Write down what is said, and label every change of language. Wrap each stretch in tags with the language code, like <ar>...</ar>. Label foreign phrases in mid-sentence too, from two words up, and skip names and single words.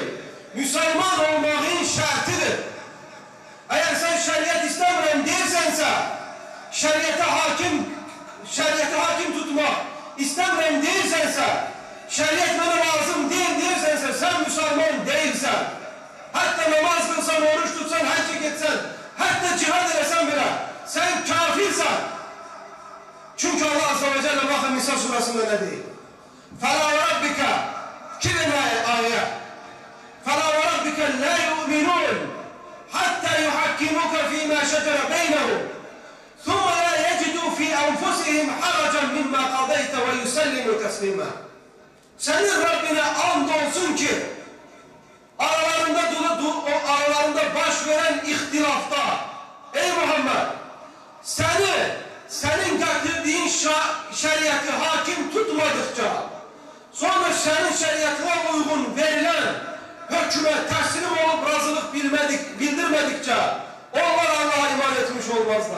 <tr>Müslüman olmağın şartıdır. Eğer sen şeriat istəmirəm deyirsense, şeriata hakim tutmak istəmirəm deyirsense, şeriat bana lazım değil deyirsense, sen Müslüman değilsen. Hatta namaz kılsan, oruç tutsan, hac etsen, hatta cihad edersen bile, sen kafirsen. Çünkü Allah</tr> <ar>عز وجل</ar> <tr>bakın Nisa surasında ne değil?</tr> <ar>فَلَا وَرَبِّكَ كِلِمَا آيَةً فَلَا وَرَبِّكَ لَا يُؤْمِنُونَ حَتَّى يُحَكِّمُوكَ فِي مَا شَجَرَ بَيْنَهُمْ ثُمَّ لَا يَجِدُوا فِي أَنْفُسِهِمْ حَرَجًا مِمَّا قَضَيْتَ وَيُسَلِّمُوا تَسْلِيمًا.</ar> <tr>Senin Rabbine and olsun ki aralarında baş veren ihtilafta, ey Muhammed, senin getirdiğin şeriatı hakim tutmadıkça, sonra senin şeriatına uygun verilen hüküme teslim olup razılık bildirmedikçe, onlar Allah'a iman etmiş olmazlar.</tr>